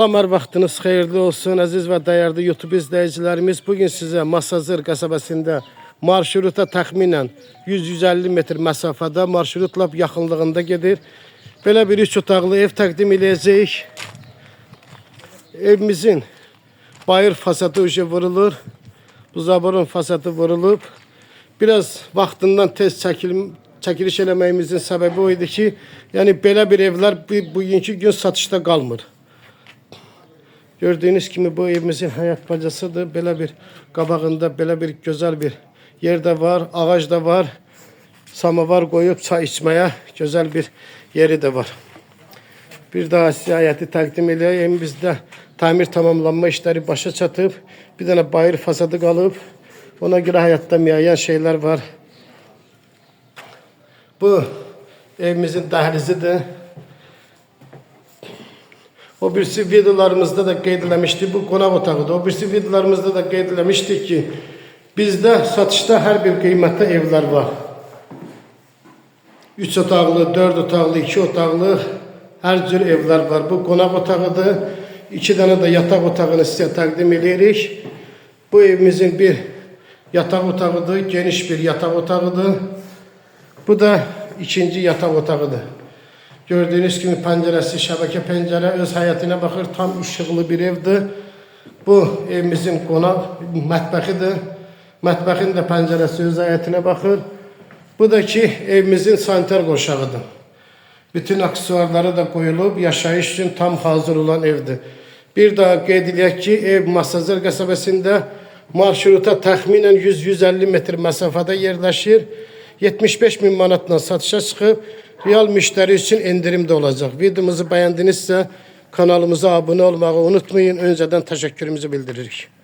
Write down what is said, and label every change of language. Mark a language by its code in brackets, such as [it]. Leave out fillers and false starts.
[az] Salamlar, vaxtınız xeyirli olsun əziz və dəyərli YouTube izləyicilərimiz. Bugün sizə Masazır qəsəbəsində marşruta təxminən 100-150 metr məsafədə marşrut lap yaxınlığında gedir. Belə bir 3 otaqlı ev təqdim edəcəyik. Evimizin bayır fasadı vurulur. Bu zaborun fasadı vurulub. Biraz vaxtından tez çəkiliş eləməyimizin səbəbi o idi ki, yəni belə bir evlər bugünkü gün satışda qalmır. Gördüğünüz kimi bu evimizin həyat bacasıdır. Belə bir qabağında belə bir gözəl bir yer də var, ağac da var. Samavar qoyub çay içməyə gözəl bir yeri də var. Bir daha sizə həyəti təqdim edək. Evimizdə tamir tamamlanma işləri başa çatıb. Bir dənə bayır fasadı qalıb. Ona görə həyatda müəyyən şeylər var. Bu evimizin dəhlizidir. O birisi videolarımızda da qeyd eləmişdik, bu qonaq otağıdır. O birisi videolarımızda da qeyd eləmişdik ki, bizdə satışda hər bir qiymətdə evlər var. 3 otaqlı, 4 otaqlı, 2 otaqlı hər cür evlər var. Bu qonaq otağıdır. 2 dənə də yataq otağını sizə təqdim edirik. Bu evimizin bir yataq otağıdır, geniş bir yataq otağıdır. Bu da ikinci yataq otağıdır. [tr] Gördüğünüz gibi [az] pəncərəsi şəbəkə pəncərə öz həyətinə baxır. Tam işıqlı bir evdir. Bu evimizin qonaq mətbəxidir. Mətbəxin də pəncərəsi öz həyətinə baxır. Bu da ki evimizin sanitar qoşağıdır. Bütün aksesuarları da qoyulub yaşayış üçün tam hazır olan evdir. Bir daha qeyd edək ki, ev Masazır qəsəbəsində marşruta təxminən 100-150 metr məsafədə yerləşir. 75 bin manatla satışa çıxıb. [tr] Real müşteri için indirimde olacak. Videomuzu beğendinizse kanalımıza abone olmayı unutmayın. Önceden teşekkürümüzü bildiririk.